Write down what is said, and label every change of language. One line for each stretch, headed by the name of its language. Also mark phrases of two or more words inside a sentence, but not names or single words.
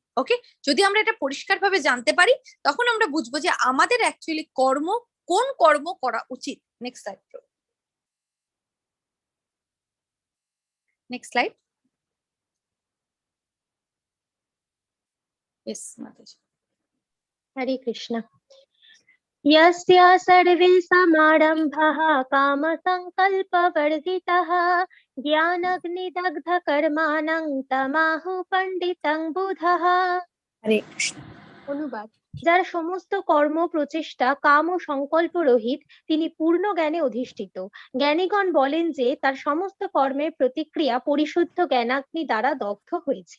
Bangla: ওকে, যদি আমরা এটা পরিষ্কারভাবে জানতে পারি তখন আমরা বুঝবো যে আমাদের অ্যাকচুয়ালি কোন কর্ম করা উচিত।
English: next slide, next slide. yes माताजी।
Bangla: হরে কৃষ্ণ।
Sanskrit: यस्य सर्वे समारम्भाः कामसङ्कल्पवर्जिताः জ্ঞানাগ্নিদগ্ধকর্মাণং তমাহু পণ্ডিতং বুধः।
Bangla: হরে কৃষ্ণ। অনুবাদ: যার সমস্ত কর্ম প্রচেষ্টা কাম ও সংকল্প রহিত, তিনি পূর্ণ জ্ঞানে অধিষ্ঠিত। জ্ঞানীগণ বলেন যে তার সমস্ত কর্মের প্রতিক্রিয়া পরিশুদ্ধ জ্ঞানাগ্নি দ্বারা দগ্ধ হয়েছে।